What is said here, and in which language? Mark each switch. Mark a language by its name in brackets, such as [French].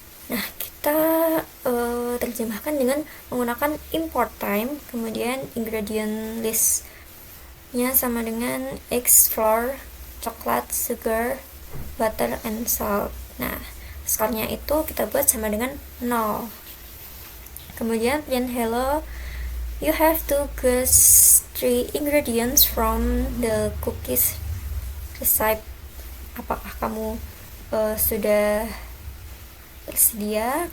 [Indonesian] Nah, kita terjemahkan dengan menggunakan import time, kemudian ingredient list nya sama dengan eggs, flour, coklat, sugar, butter, and salt. Nah, skornya itu kita buat sama dengan 0. Kemudian [English] print hello, you have to guess 3 ingredients from the cookies recipe. [Indonesian] Apakah kamu sudah tersedia?